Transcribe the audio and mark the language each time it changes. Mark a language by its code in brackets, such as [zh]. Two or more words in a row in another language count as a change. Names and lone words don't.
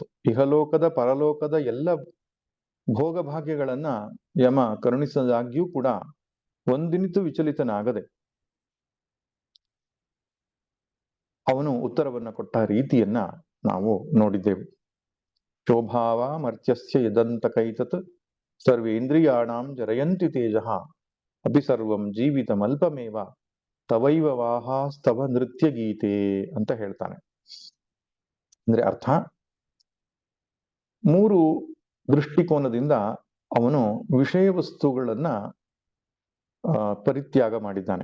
[kn] ಇಹಲೋಕದ ಪರಲೋಕದ ಎಲ್ಲ ಭೋಗಭಾಗ್ಯಗಳನ್ನ ಯಮ ಕರುಣಿಸದಾಗ್ಯೂ ಕೂಡ ಒಂದಿನಿತೂ ವಿಚಲಿತನಾಗದೆ ಅವನು ಉತ್ತರವನ್ನ ಕೊಟ್ಟ ರೀತಿಯನ್ನ ನಾವು ನೋಡಿದ್ದೆವು. [sa] ಶೋಭಾವ ಮರ್ತ್ಯಸ್ಯ ಯದಂತಕೈತತ್ ಸರ್ವೇಂದ್ರಿಯಾಣಾಂ ಜರಯಂತಿ ತೇಜಃ ಅಪಿ ಸರ್ವಂ ಜೀವಿತಮಲ್ಪಮೇವ ತವೈವ ವಾಹಾಸ್ತವ ನೃತ್ಯ ಗೀತೆ [kn] ಅಂತ ಹೇಳ್ತಾನೆ. ಅಂದ್ರೆ ಅರ್ಥ, ಮೂರು ದೃಷ್ಟಿಕೋನದಿಂದ ಅವನು ವಿಷಯ ವಸ್ತುಗಳನ್ನ ಪರಿತ್ಯಾಗ ಮಾಡಿದ್ದಾನೆ.